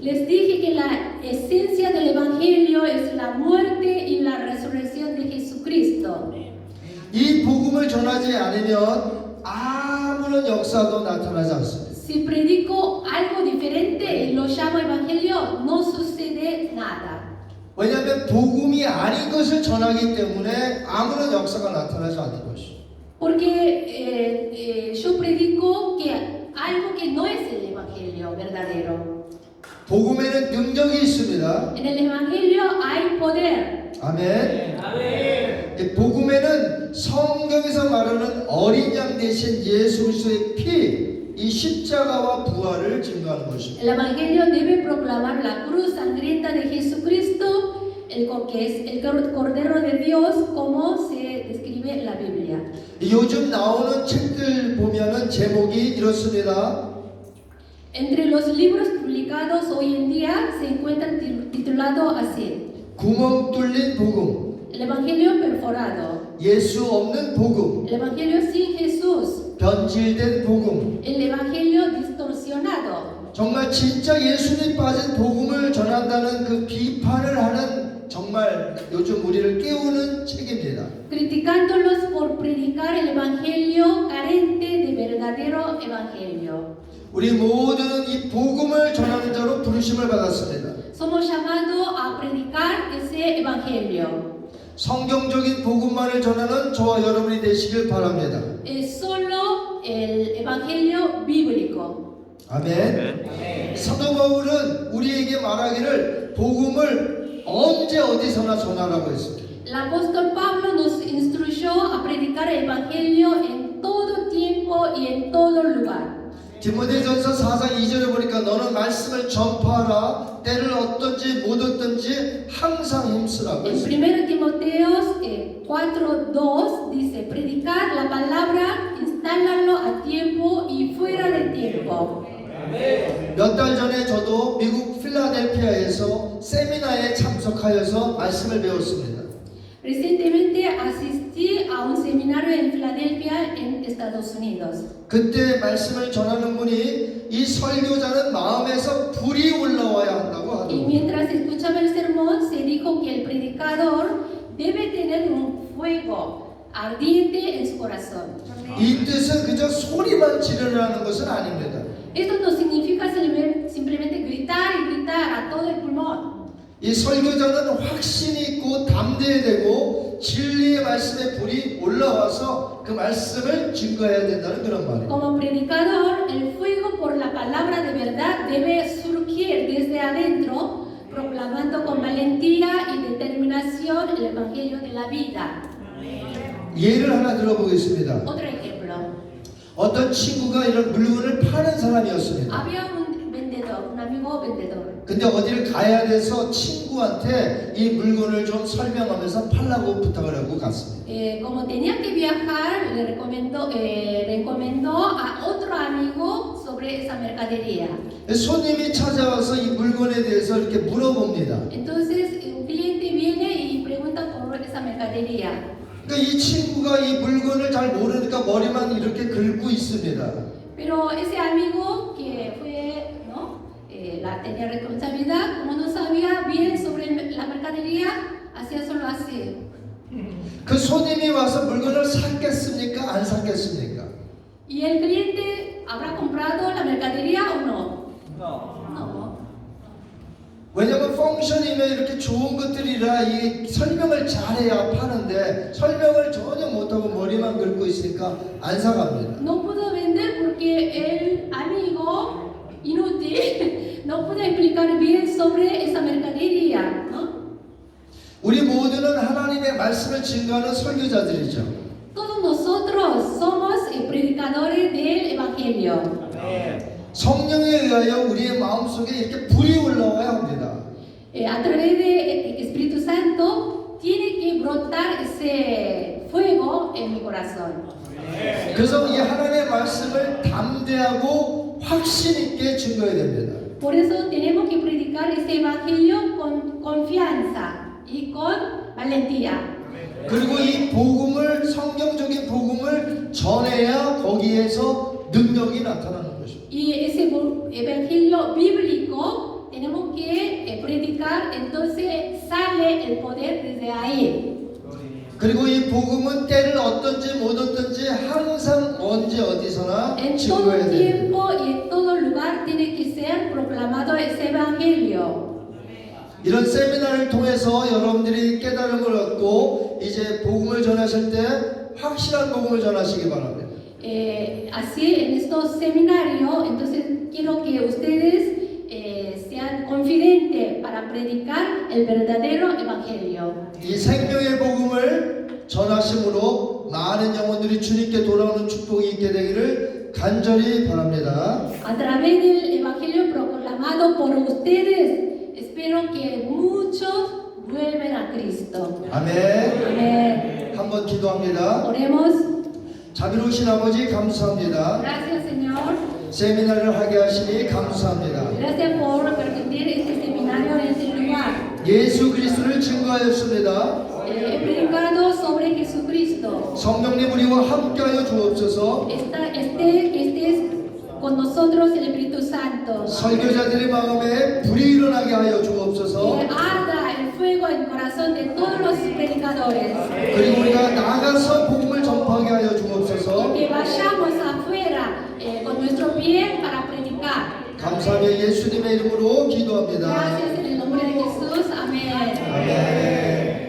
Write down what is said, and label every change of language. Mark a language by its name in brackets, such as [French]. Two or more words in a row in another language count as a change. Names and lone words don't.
[Spanish] Les dije que la esencia del Evangelio es la muerte y la resurrección de Jesucristo. [Korean] 이 복음을 전하지 않으면 아무런 역사도 나타나지 않습니다. [Spanish] Si predico algo diferente y lo llamo Evangelio, no sucede nada. [Korean] 왜냐하면 복음이 아닌 것을 전하기 때문에 아무런 역사가 나타나지 않는 것이죠. [Spanish] Porque yo predico que algo que no es el Evangelio verdadero. [Korean] 복음에는 능력이 있습니다. [Spanish] En el Evangelio hay poder. [Korean] 아멘. 이 복음에는 성경에서 말하는 어린 양 대신 예수 그리스도의 피, 이 십자가와 부활을 증거하는 것입니다. [Spanish] El Evangelio debe proclamar la cruz sangrienta de Jesucristo, que es el Cordero de Dios, como se describe en la Biblia. [Korean] 요즘 나오는 책들 보면은 제목이 이렇습니다. [Spanish] Entre los libros publicados hoy en día se encuentra titulado así: [Korean] 구멍 뚫린 복음, [Spanish] El Evangelio perforado, [Korean] 예수 없는 복음, [Spanish] el Evangelio sin Jesús, [Korean] 변질된 복음. [Spanish] el Evangelio distorsionado. [Korean] 정말 진짜 예수님 빠진 복음을 전한다는 그 비판을 하는 정말 요즘 우리를 깨우는 책입니다. [Spanish] Criticándolos por predicar el Evangelio carente de verdadero Evangelio. [Korean] 우리 모두는 이 복음을 전하는 자로 부르심을 받았습니다. [Spanish] Somos llamados a predicar ese Evangelio. [Korean] 성경적인 복음만을 전하는 저와 여러분이 되시길 바랍니다. [Spanish] Es solo el Evangelio bíblico. [Korean] 아멘. 사도 바울은 우리에게 말하기를 복음을 언제 어디서나 전하라고 했습니다. [Spanish] El apóstol Pablo nos instruyó a predicar el Evangelio en todo tiempo y en todo lugar. [Korean] 디모데전서 4장 2절에 보니까 너는 말씀을 전파하라. 때를 어떤지 못 어떤지 항상 힘쓰라고 [Spanish] En [Korean] 했습니다. [Spanish] 1 Timoteo 4:2 dice: predicar la palabra, instálalo a tiempo y fuera de tiempo. [Korean] 몇 달 전에 저도 미국 필라델피아에서 세미나에 참석하여서 말씀을 배웠습니다. [Spanish] Recientemente asistí a un seminario en Filadelfia, en Estados Unidos. [Korean] 그때 말씀을 전하는 분이 이 설교자는 마음에서 불이 올라와야 한다고 [Spanish] Y [Korean] 하더라고요. [Spanish] mientras escuchaba el sermón, se dijo que el predicador debe tener un fuego ardiente en su corazón. [Korean] 이 뜻은 그저 소리만 지르라는 것은 아닙니다. [Spanish] Esto no significa simplemente gritar y gritar a todo el pulmón. [Korean] 이 설교자는 확신이 있고 담대해야 되고 진리의 말씀에 불이 올라와서 그 말씀을 증거해야 된다는 그런 말이에요. [Spanish] Como predicador, el fuego por la palabra de verdad debe surgir desde adentro, proclamando con valentía y determinación el evangelio de la vida. [Korean] 예를 하나 들어보겠습니다. [Spanish] Otro ejemplo. [Korean] 어떤 친구가 이런 물건을 파는 사람이었습니다. [Spanish] Había un vendedor, un amigo vendedor. [Korean] 근데 어디를 가야 돼서 친구한테 이 물건을 좀 설명하면서 팔라고 부탁을 하고 갔습니다. [Spanish] Como tenía que viajar, le recomendó a otro amigo sobre esa mercadería. [Korean] 손님이 찾아와서 이 물건에 대해서 이렇게 물어봅니다. [Spanish] Entonces, un cliente viene y pregunta por esa mercadería. [Korean] 그러니까 이 친구가 이 물건을 잘 모르니까 머리만 이렇게 긁고 있습니다. [Spanish] Pero ese amigo que fue, ¿no? Tenía responsabilidad, como no sabía bien sobre la mercadería, hacía solo así. [Korean] 그 손님이 와서 물건을 샀겠습니까? 안 샀겠습니까? [Spanish] ¿Y el cliente habrá comprado la mercadería o no? No. [Korean] 왜냐면 펑션이면 이렇게 좋은 것들이라 이 설명을 잘해야 파는데 설명을 전혀 못하고 머리만 긁고 있으니까 안 사갑니다. [Spanish] No pudo vender porque el amigo inútil no pudo explicar bien sobre esa mercadería, ¿no? [Korean] 우리 모두는 하나님의 말씀을 증거하는 설교자들이죠. [Spanish] Todos nosotros somos predicadores del Evangelio. [Korean] 성령에 의하여 우리의 마음속에 이렇게 불이 올라와야 합니다. [Spanish] A través del Espíritu Santo tiene que brotar ese fuego en mi corazón. [Korean] 그래서 이 하나님의 말씀을 담대하고 확신 있게 증거해야 됩니다. [Spanish] Por eso tenemos que predicar ese Evangelio con confianza y con valentía. [Korean] 그리고 이 복음을 성경적인 복음을 전해야 거기에서 능력이 나타나는 것입니다. [Spanish] Y ese Evangelio bíblico predicar, entonces sale el poder desde ahí. [Korean] 그리고 이 복음은 때를 얻든지 못 얻든지 항상 언제 어디서나 [Spanish] En todo [Korean] 증거해야 됩니다. [Spanish] tiempo y en todo lugar tiene que ser proclamado ese evangelio. [Korean] 이런 세미나를 통해서 여러분들이 깨달음을 얻고 이제 복음을 전하실 때 확실한 복음을 전하시기 바랍니다. [Spanish] Así en estos seminarios, entonces quiero que ustedes sean confidentes para predicar el verdadero evangelio. [Korean] 이 생명의 복음을 전하심으로 많은 영혼들이 주님께 돌아오는 축복이 있게 되기를 간절히 바랍니다. [Spanish] A través del evangelio proclamado por ustedes, espero que muchos vuelven a Cristo. [Korean] 아멘. [Spanish] Amén. [Korean] 한번 기도합니다. [Spanish] Oremos. [Korean] 자비로우신 아버지 감사합니다. [Spanish] Gracias, Señor. [Korean] 세미나를 하게 하시니 감사합니다. [Spanish] Gracias por permitir este seminario en este lugar. [Korean] 예수 그리스도를 증거하였습니다. [Spanish] He predicado sobre Jesucristo. [Korean] 성령님 우리와 함께하여 주옵소서. [Spanish] Estés con nosotros el Espíritu Santo. [Korean] 설교자들의 마음에 불이 일어나게 하여 [Spanish] Que [Korean] 주옵소서. [Spanish] arda el fuego en el corazón de todos los predicadores. [Korean] 그리고 우리가 나가서 복음을 전파하게 하여 주옵소서. [Spanish] Que vayamos afuera con nuestro pie para predicar. [Korean] 감사하며 예수님의 이름으로 기도합니다. [Spanish] Gracias en el nombre de Jesús. Amén. [Korean] 아멘.